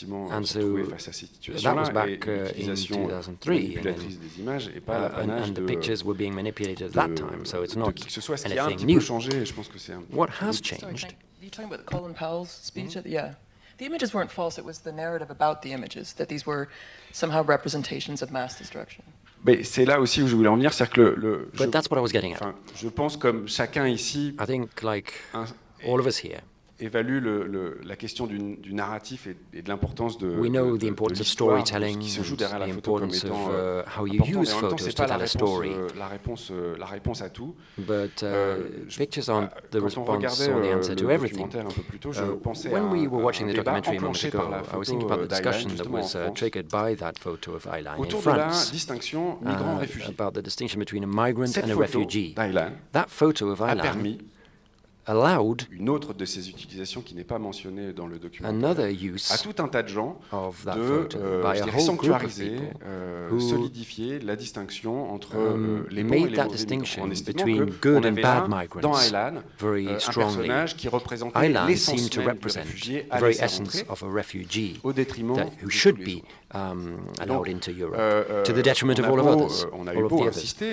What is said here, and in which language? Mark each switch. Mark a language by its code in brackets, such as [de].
[en] And so that was back in 2003, and the pictures were being manipulated at that time, so it's not anything new. What has changed? Are you talking about Colin Powell's speech? Yeah. The images weren't false, it was the narrative about the images, that these were somehow representations of mass destruction. [fr] Mais c'est là aussi où je voulais en venir, c'est-à-dire que [en] But that's what I was getting at. [fr] Je pense comme chacun ici, [en] I think like all of us here, [fr] évalue la question du narratif et de l'importance de [en] we know the importance of storytelling, [fr] qui se joue derrière la [en] the [fr] photo comme [en] importance [fr] étant [en] of how you use photos to tell a story. [fr] La réponse à tout. [en] But pictures aren't the response or the answer to everything. When we were watching the documentary a moment ago, I was thinking about the discussion that was triggered by that photo of Aylan in France, about the distinction between a migrant and a refugee. That photo of Aylan allowed [fr] une autre de ces utilisations qui n'est pas mentionnée dans le document à tout un tas de gens de sanctuariser, solidifier la distinction entre les bons et les mauvais migrants, en estimant qu'on avait dans Aylan un personnage qui représentait l'essence même du réfugié à laisser rentrer au détriment [en] who should be allowed into Europe, to the detriment of all of others, all of the others.